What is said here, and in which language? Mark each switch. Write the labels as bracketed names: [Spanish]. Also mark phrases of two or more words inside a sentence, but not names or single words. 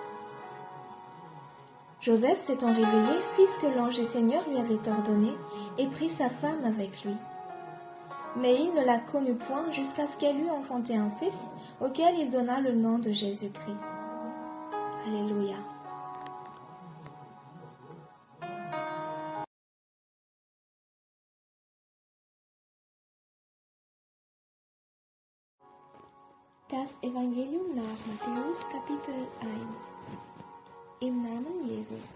[French] Joseph s'étant réveillé, fit ce que l'ange du Seigneur lui avait ordonné, et prit sa femme avec lui. Mais il ne la connut point jusqu'à ce qu'elle eût enfanté un fils, auquel il donna le nom de Jésus-Christ. Alléluia. [German] Das Evangelium nach Matthäus Kapitel 1. Im Namen Jesus.